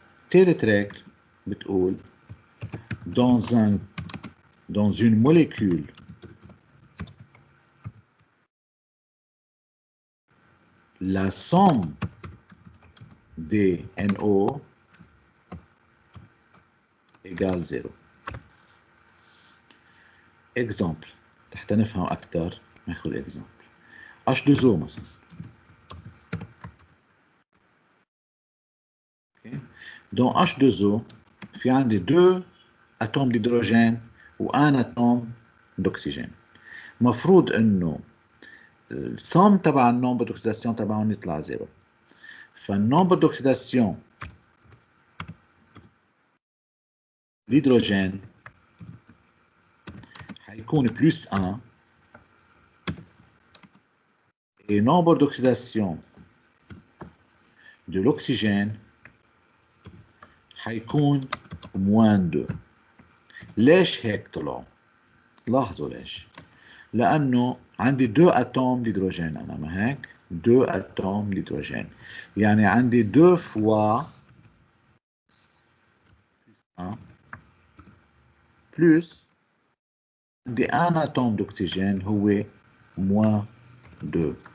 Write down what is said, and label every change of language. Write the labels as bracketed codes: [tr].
[ar] تالت رجل بتقول [fr] dans une molécule la somme des NO égale 0. [ar] exemple حتى نفهم أكثر ناخذ exemple H2O مثلا. okay. [fr] Dans H2O [ar] في عندي [fr] 2 atomes d'hydrogène و1 atome d'oxygène. [ar] مفروض انه السوم تبع النومبر دوكسيداسيون تبعهم يطلع 0. [fr] فالنومبر دوكسيداسيون l'hydrogène [ar] حيكون [fr] +1 et nombre d'oxydation de l'oxygène حيكون -2. [ar] ليش هيك طلعوا؟ لاحظوا ليش. لأنه عندي [fr] 2 atomes d'hydrogène [ar] أنا ما هيك 2 atomes d'hydrogène يعني عندي [fr] 2 fois [ar] 1 بلس عندي ان اتوم [fr] d'oxygène [ar] هو موان 2.